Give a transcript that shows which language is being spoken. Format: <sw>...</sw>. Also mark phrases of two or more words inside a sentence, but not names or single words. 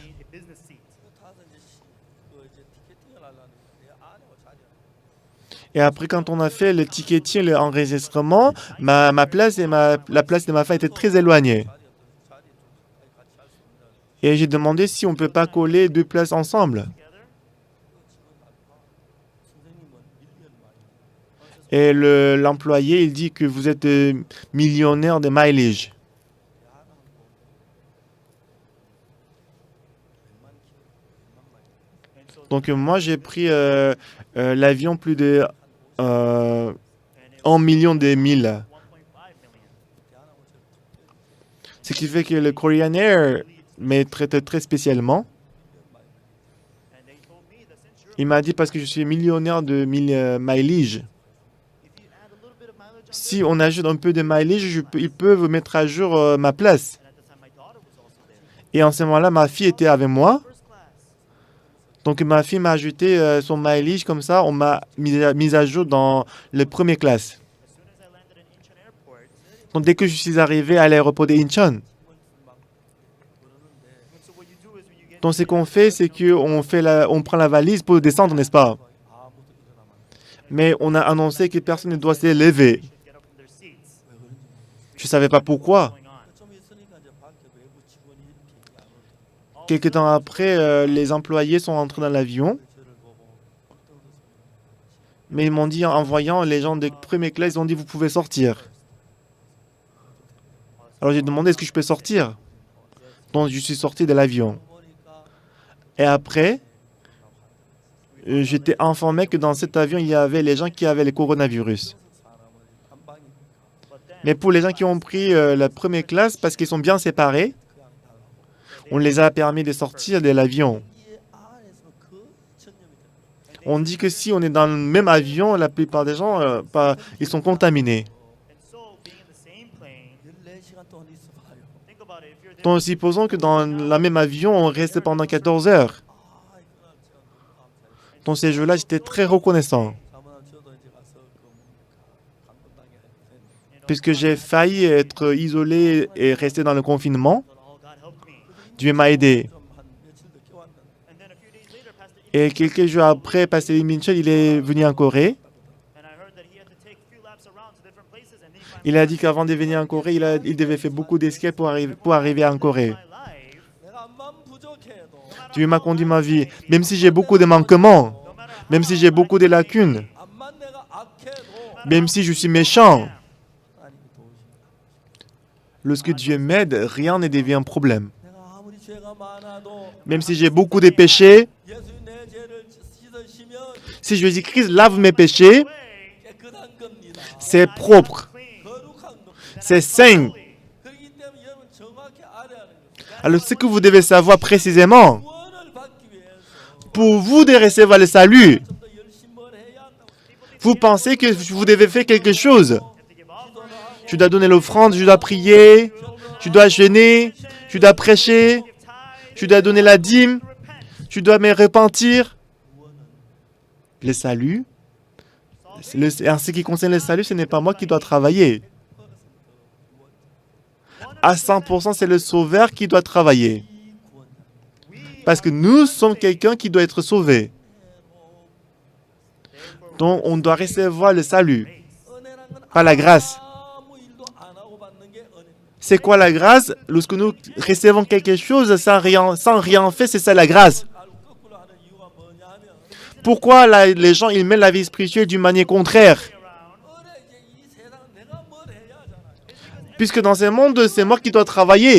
<en>A business seat.</en> <ko>타서 이제 티켓팅을 하려는데 내 아내하고 자녀</ko> <fr>Et après, quand on a fait le ticketing, l'enregistrement, ma place et la place de ma femme étaient très éloignées.</fr> <ko>자리 좀 같이 할 수 있는</ko> <fr>Et j'ai demandé si on ne peut pas coller 2 places ensemble.</fr> <en>Together.</en> <ko>선생님은 1년 만에</ko> <fr>Et l'employé, il dit que vous êtes millionnaire de mileage. Donc moi, j'ai pris l'avion plus de 1 million de milles. 1.5 million. Ce qui fait que le</fr> <en>Korean Air</en> <fr>me traite très spécialement.</fr> <en>And they told me that since you're,</en> <fr>Il m'a dit parce que je suis millionnaire de mileage.</fr> <en>if you add a little bit of mileage on</en> <fr>Si on ajoute un peu de mileage, ils peuvent mettre à jour ma place.</fr> <en>and at the time my daughter was also there.</en> <fr>Et en ce moment-là, ma fille était avec moi.</fr> <en>First class.</en> <fr>Donc ma fille m'a ajouté son mileage comme ça. On m'a mis à jour dans le premier classe.</fr> <en>As soon as I landed in Incheon Airport,</en> <fr>Donc dès que je suis arrivé à l'aéroport de Incheon,</fr> <en>and so what you do is when you get</en> <fr>donc ce qu'on fait, c'est on prend la valise pour descendre, n'est-ce pas?</fr> <ko>아무도 일어나면 안 돼.</ko> <fr>Mais on a annoncé que personne ne doit se lever.</fr> <en>should get up from their seats.</en> <fr>Je ne savais pas pourquoi.</fr> <en>Going on.</en> <ko>좀 있으니까 이제 밖에 외부 직원이 비행기 안 오고</ko> <fr>Quelques temps après, les employés sont entrés dans l'avion.</fr> <ko>저를 보고</ko> <fr>Mais ils m'ont dit, en voyant les gens de première classe, ils ont dit, vous pouvez sortir. Alors j'ai demandé, est-ce que je peux sortir? Donc je suis sorti de l'avion.</fr> <ko>보니까</ko> <fr>Et après, j'étais informé que dans cet avion, il y avait les gens qui avaient le coronavirus.</fr> <ko>사람을 한 방에</ko> <en>But then</en> <fr>Mais pour les gens qui ont pris la première classe, parce qu'ils sont bien séparés,</fr> <ko>그냥 달라고</ko> <fr>on les a permis de sortir de l'avion.</fr> <ko>이</ko> <fr>On dit que si on est dans le même avion, la plupart des gens, ils sont contaminés.</fr> <en>And so, being in the same plane,</en> <ko>14시간 동안 있어 봐요.</ko> <en>think about it. If you're there,</en> <fr>Donc, supposons que dans la même avion, on reste pendant 14 heures.</fr> <ko>아, 이거 제가 너무 감사해요.</ko> <fr>Dans ces jours-là, j'étais très reconnaissant,</fr> <ko>사모님 저도 이제 가서 감금당해 했는데</ko> <fr>puisque j'ai failli être isolé et rester dans le confinement.</fr> <en>but all God helped me.</en> <fr>Dieu m'a aidé.</fr> <ko>좀한 며칠 늦게 왔는데</ko> <en>And then a few days later, Pastor</en> <fr>Et quelques jours après, Pasteur Lee Minchel, il est venu en Corée.</fr> <en>and I heard that he had to take a few laps around to different places, and then he finally</en> <fr>Il a dit qu'avant de venir en Corée, il devait faire beaucoup d'escapes pour arriver en Corée.</fr> <en>my life,</en> <ko>내가 암만 부족해도</ko> <fr>Dieu m'a conduit ma vie, même si j'ai beaucoup de manquements, même si j'ai beaucoup de lacunes,</fr> <ko>암만 내가 악해도</ko> <fr>même si je suis méchant.</fr> <ko>하나님이 도우십니다.</ko> <fr>Lorsque Dieu m'aide, rien ne devient un problème.</fr> <ko>내가 아무리 죄가 많아도</ko> <fr>Même si j'ai beaucoup de péchés,</fr> <ko>예수님 내 죄를 씻으시면</ko> <fr>si Jésus-Christ lave mes péchés,</fr> <ko>깨끗한 겁니다.</ko> <fr>c'est propre,</fr> <ko>거룩한 겁니다.</ko> <fr>c'est saint.</fr> <ko>그렇기 때문에 여러분 정확히 알아야 하는 거예요.</ko> <fr>Alors ce que vous devez savoir précisément,</fr> <ko>구원을 받기 위해서</ko> <fr>pour vous de recevoir le salut,</fr> <ko>좀 더 열심히 뭘 해야 한다고.</ko> <fr>vous pensez que vous devez faire quelque chose.</fr> <en>to give offering,</en> <fr>Tu dois donner l'offrande, tu dois prier, tu dois jeûner, tu dois prêcher,</fr> <en>give tithe,</en> <fr>tu dois donner la dîme,</fr> <en>repent.</en> <fr>tu dois me repentir. Le salut, en ce qui concerne le salut, ce n'est pas moi qui dois travailler. À 100%, c'est le Sauveur qui doit travailler. Parce que nous sommes quelqu'un qui doit être sauvé. Donc, on doit recevoir le salut,</fr> <ko>은혜란 건</ko> <fr>par la grâce.</fr> <ko>아무 일도 안 하고 받는 게 은혜입니다.</ko> <fr>C'est quoi la grâce? Lorsque nous recevons quelque chose sans rien faire, c'est ça la grâce.</fr> <ko>알고 거꾸로 하는 이유가 뭐냐면</ko> <fr>Pourquoi les gens ils mettent la vie spirituelle d'une manière contraire?</fr> <ko>은혜 이제 이 세상은 내가 뭘 해야 하잖아요.</ko> <fr>Puisque dans ce monde, c'est moi qui dois travailler.</fr>